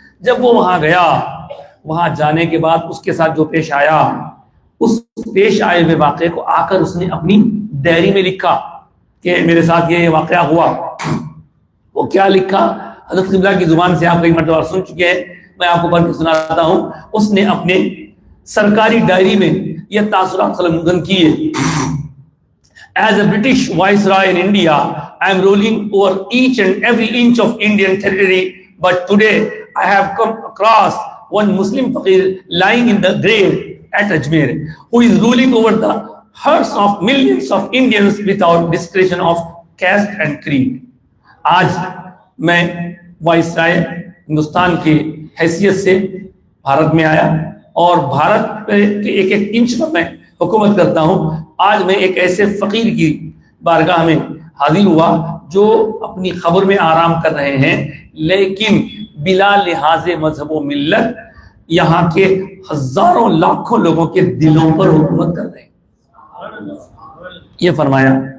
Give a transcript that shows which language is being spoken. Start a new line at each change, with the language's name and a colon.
Urdu: جب وہ وہاں گیا، وہاں جانے کے بعد اس کے ساتھ جو پیش آیا، اس پیش آئے ہوئے واقعے کو آ کر اس نے اپنی ڈائری میں لکھا کہ میرے ساتھ یہ واقعہ ہوا. وہ کیا لکھا؟ حضرت قبلہ کی زبان سے آپ کئی مرتبہ سن چکے ہیں، میں آپ کو پڑھ کے سناتا ہوں. اس نے اپنے سرکاری ڈائری میں یہ تاثرات قلمدن کیے.
English: As a British Viceroy in India, I am ruling over each and every inch of Indian territory. But today, I have come across one Muslim faqir lying in the grave at Ajmer, who is ruling over the hearts of millions of Indians without discretion of caste and creed.
Urdu: آج میں viceroy Hindustan کی حیثیت سے بھارت میں آیا اور بھارت کے ایک ایک انچ پر میں حکومت کرتا ہوں. آج میں ایک ایسے فقیر کی بارگاہ میں حاضر ہوا جو اپنی قبر میں آرام کر رہے ہیں، لیکن بلا لحاظ مذہب و ملت یہاں کے ہزاروں لاکھوں لوگوں کے دلوں پر حکومت کر رہے ہیں. یہ فرمایا.